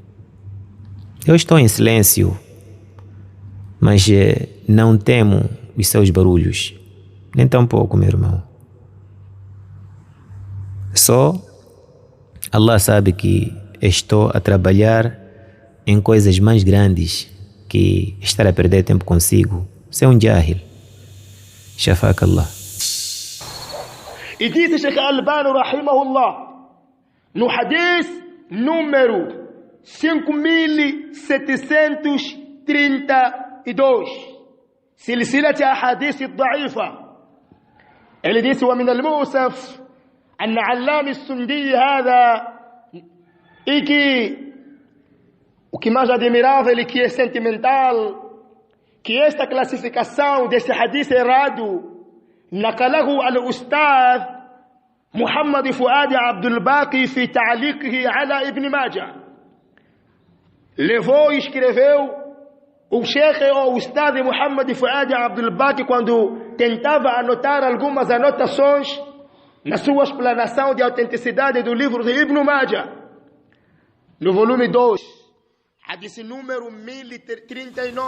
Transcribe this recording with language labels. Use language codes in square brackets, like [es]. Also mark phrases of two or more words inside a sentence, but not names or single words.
[pt] Eu estou em silêncio, mas não temo os seus barulhos. Nem tão pouco, meu irmão. Só Allah sabe que estou a trabalhar em coisas mais grandes que estar a perder tempo consigo. Você é um jahil. [ar] شفاك الله. [pt] E disse Sheikh Albani rahimahullah no hadith número 5732 silsilat ahadith ad-da'ifa. Ele disse: [ar] ومن المؤسف أن علام السندي هذا [pt] o que mais admirável e que é sentimental, que esta classificação desse hadith errado [ar] نقله الأستاذ محمد فؤاد عبد الباقي في تعليقه على ابن ماجه. [pt] Levou e escreveu o Sheikh ou o Ustad Muhammad Fuad Abdul Baqi quando tentava anotar algumas anotações na sua explanação de autenticidade do livro de Ibn Majah, no volume 2, hadith número 1039.